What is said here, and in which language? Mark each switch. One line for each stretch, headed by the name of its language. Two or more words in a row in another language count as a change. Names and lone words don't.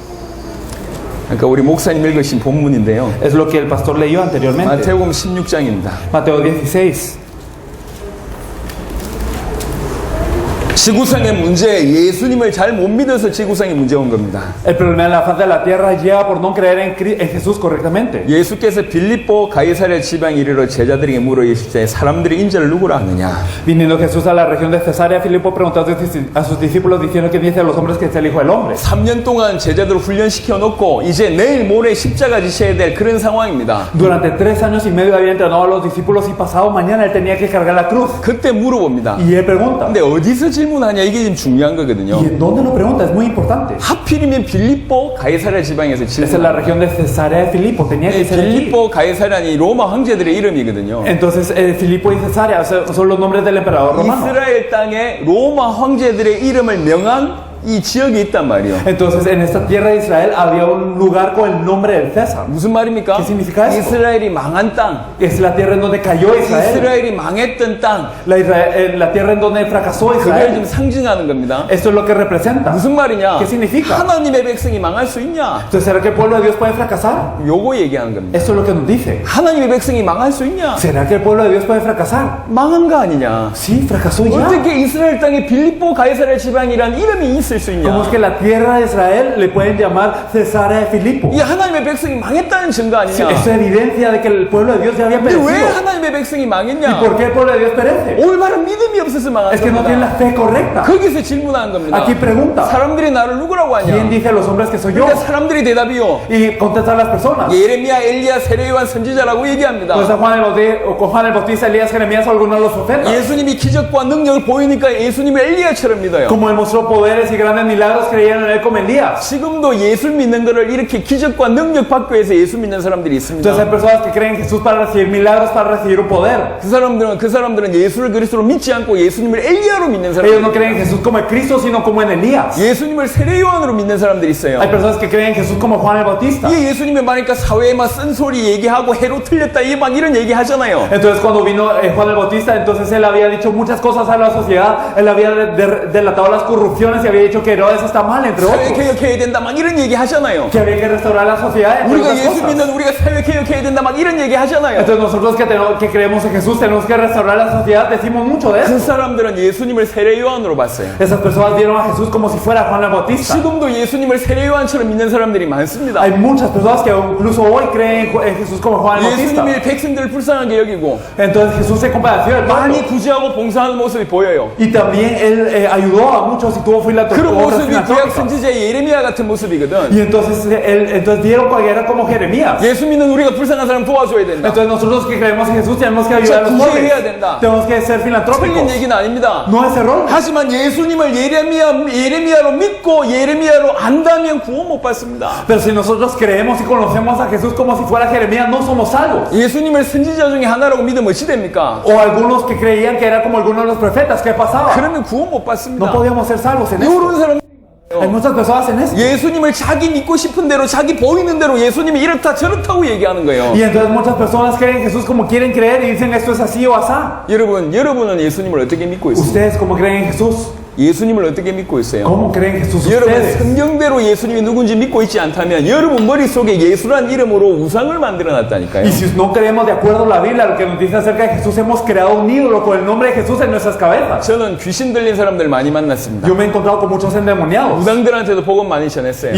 Korean: 그러니까 우리 목사님 읽으신 본문인데요.
Spanish: Es lo que el pastor leyó anteriormente.
Korean: 마태복음 16장입니다.
Spanish: Mateo 16.
Korean: 지구상의 문제, 예수님을 잘 못 믿어서 지구상에 문제 온 겁니다.
Spanish: El problema de la faz de la tierra llega por no creer en Jesús correctamente.
Korean: 예수께서 빌립보 가이사랴 지방에 이르러 제자들에게 물어 이르시되 사람들이 인자를 누구라 하느냐?
Spanish: Viniendo Jesús a la región de Cesarea, Filipo preguntó a sus discípulos diciendo que dice a los hombres que es el Hijo del Hombre.
Korean: 3년 동안 제자들을 훈련시켜 놓고 이제 내일 모레 십자가 지셔야 될 그런 상황입니다.
Spanish: Durante 3 años y medio había entrenado a los discípulos y pasado mañana él tenía que cargar la cruz.
Korean: 그때 물어봅니다.
Spanish: Y él pregunta.
Korean: 근데 어디서 질문하냐 이게 지금 중요한 거거든요.
Spanish: ¿Y en dónde lo pregunta? Es muy importante.
Korean: 하필이면 빌립보 가이사랴 지방에서
Spanish: Esa es
Korean: 질문.
Spanish: la región de Cesarea de Filipo. Tenía que ser aquí.
Korean: 빌립보 가이사랴니 로마 황제들의 이름이거든요.
Spanish: Entonces, Filipo y Cesarea son los nombres del emperador romano.
Korean: 이스라엘 땅에 로마 황제들의 이름을 명한 이 지역이 있단 말이에요.
Spanish: Entonces, en esta tierra de Israel había un lugar con el nombre del César.
Korean: 무슨 말입니까?
Spanish: ¿Qué significa eso?
Korean: 이스라엘이 망한 땅,
Spanish: Es la tierra en donde cayó Israel.
Korean: 이스라엘이 망했던 땅,
Spanish: La tierra en donde fracasó
Korean: 그걸 좀
Spanish: Israel.
Korean: 상징하는 겁니다.
Spanish: Esto es lo que representa.
Korean: 무슨 말이냐?
Spanish: ¿Qué significa?
Korean: 하나님의 백성이 망할 수 있냐?
Spanish: Entonces, ¿será que el pueblo de Dios puede fracasar?
Korean: 요거 얘기하는 겁니다.
Spanish: Esto es lo que nos dice.
Korean: 하나님의 백성이 망할 수 있냐?
Spanish: ¿Será que el pueblo de Dios puede fracasar?
Korean: 망한 거 아니냐?
Spanish: Sí, fracasó ya.
Korean: 어떻게 이스라엘 땅에 빌립보 가이사랴 지방이란 이름이 있을 수 있냐?
Spanish: ¿Cómo es que la tierra de Israel le pueden llamar Cesarea de Filipo?
Korean: 이 하나님의 백성이 망했다는 증거
Spanish: Sí,
Korean: 아니냐?
Spanish: eso es evidencia de que el pueblo de Dios ya había
Korean: 근데 왜
Spanish: perecido.
Korean: 하나님의 백성이
Spanish: ¿Y
Korean: 망했냐?
Spanish: por qué el pueblo de Dios perece?
Korean: 올바른 믿음이 없어서 망한
Spanish: Es que no tienen la
Korean: 겁니다.
Spanish: fe correcta.
Korean: 거기서 질문하는 겁니다.
Spanish: Aquí pregunta,
Korean: 사람들이 나를 누구라고
Spanish: ¿quién
Korean: 하냐?
Spanish: dice a los hombres que soy yo?
Korean: 그러니까 사람들이 대답이요.
Spanish: Y contestan las personas.
Korean: 예레미야, 엘리야, 세례요한 선지자라고 얘기합니다.
Spanish: Pues a Juan el Bautista, Elías, Jeremías o alguno de los profetas.
Korean: 예수님이 기적과 능력을 보이니까 예수님을 엘리야처럼 믿어요.
Spanish: Como él mostró poderes y grandes milagros, creyeron en él como Elías.
Korean: 지금도 예수 믿는 거를 이렇게 기적과 능력 받기 위해서 예수 믿는 사람들이
Spanish: Entonces hay
Korean: 있습니다.
Spanish: personas que creen en Jesús para recibir milagros, para recibir un poder.
Korean: 그 사람들은 예수를 그리스도로 믿지 않고 예수님을 엘리야로 믿는
Spanish: Ellos
Korean: 사람들.
Spanish: no creen en Jesús como en Cristo, sino como en Elías.
Korean: 예수님을 세례요한으로 믿는 사람들이 있어요.
Spanish: Hay personas que creen en Jesús como Juan el Bautista.
Korean: 이 예수님을 말하니까 사회에 막 쓴소리 얘기하고 해로 틀렸다 막 이런 얘기 하잖아요.
Spanish: Entonces cuando vino Juan el Bautista, entonces él había dicho muchas cosas a la sociedad, él había delatado las corrupciones y había dicho que Herodes está mal, entre
Korean: 사회
Spanish: otros,
Korean: 개혁해야 된다 막 이런 얘기 하잖아요.
Spanish: que había que restaurar la sociedad, entre
Korean: 우리가
Spanish: otras
Korean: 예수
Spanish: cosas.
Korean: 믿는 우리가 사회 개혁해야 된다 막 이런 얘기 하잖아요.
Spanish: Entonces nosotros que creemos en Jesús tenemos que restaurar la sociedad, decimos mucho de
Korean: 그
Spanish: eso.
Korean: 사람들은 예수님을 세례요한으로 봤어요.
Spanish: Esas personas vieron a Jesús como si fuera Juan el Bautista.
Korean: 지금도 예수님을 세례요한처럼 믿는 사람들이 많습니다.
Spanish: Hay muchas personas que incluso hoy creen en Jesús como Juan el Bautista.
Korean: 예수님이 백성들을 불쌍하게 여기고
Spanish: Entonces Jesús se compadeció del pueblo.
Korean: 많이 구제하고 봉사하는 모습이 보여요.
Spanish: Y también él ayudó a muchos y tuvo
Korean: 그런
Spanish: obras
Korean: 모습이 구약
Spanish: filantrópicas.
Korean: 선지자 예레미야 같은 모습이거든.
Spanish: Y entonces vieron que era como Jeremías.
Korean: 예수 믿는 우리가 불쌍한 사람 도와줘야 된다.
Spanish: Entonces nosotros que creemos en Jesús tenemos que ayudar a los
Korean: 구제해야
Spanish: pobres.
Korean: 된다.
Spanish: Tenemos que ser
Korean: 틀린
Spanish: filantrópicos.
Korean: 얘기는 아닙니다.
Spanish: No es error.
Korean: 하지만 예수님을 예레미야로 믿고 예레미야로 안다면 구원 못 받습니다.
Spanish: Pero si nosotros creemos y conocemos a Jesús como si fuera Jeremías, no somos salvos.
Korean: 예수님을 선지자 중에 하나라고 믿으면 어찌 됩니까?
Spanish: O algunos que creían que era como algunos de los profetas, ¿qué pasaba?
Korean: 그러면 구원 못 받습니다.
Spanish: No podíamos ser salvos en
Korean: 이런
Spanish: eso.
Korean: 사람
Spanish: Hay muchas personas en eso.
Korean: 예수님을 자기 믿고 싶은 대로 자기 보이는 대로 예수님이 이렇다 저렇다고 얘기하는 거예요.
Spanish: Y entonces muchas personas creen en Jesús como quieren creer y dicen esto es así o asá.
Korean: 여러분은 예수님을 어떻게 믿고 있어요?
Spanish: ¿Ustedes cómo creen en Jesús?
Korean: 예수님을 어떻게 믿고 있어요?
Spanish: ¿Cómo creen en Jesús
Korean: 여러분
Spanish: ustedes?
Korean: 성경대로 예수님이 누군지 믿고 있지 않다면 여러분 머릿속에 예수란 이름으로 우상을 만들어 놨다니까요.
Spanish: Y si no creemos de acuerdo a la Biblia, lo que nos dice acerca de Jesús, hemos creado un ídolo con el nombre de Jesús en nuestras cabezas.
Korean: 저는 귀신 들린 사람들 많이 만났습니다.
Spanish: Yo me he encontrado con muchos endemoniados
Korean: 무당들한테도 복음 많이 전했어요.